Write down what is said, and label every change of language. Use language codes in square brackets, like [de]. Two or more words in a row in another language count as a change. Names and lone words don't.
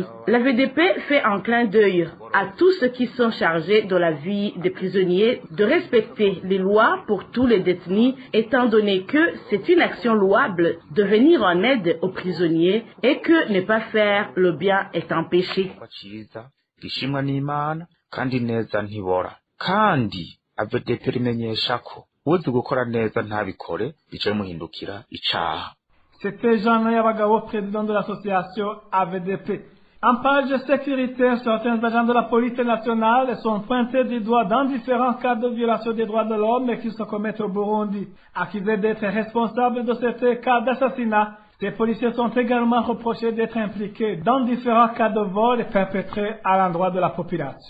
[fr] La VDP fait un clin d'œil à tous ceux qui sont chargés de la vie des prisonniers de respecter les lois pour tous les détenus étant donné que c'est une action louable de venir en aide aux prisonniers et que ne pas faire le bien est un péché. [rn] gishimwa n'Imana kandi neza ntibora kandi AVDP rimenyesha ko uzi gukora neza ntabikore bice muhindukira icaha. [fr] C'était Jean Nayabagabo, président de l'association AVDP. En page sécurité, certains agents de la police nationale sont pointés du doigt dans différents cas de violation des droits de l'homme qui se commettent au Burundi. Accusés d'être responsables de ces cas d'assassinat, ces policiers sont également reprochés d'être impliqués dans différents cas de vol perpétrés à l'endroit de la population.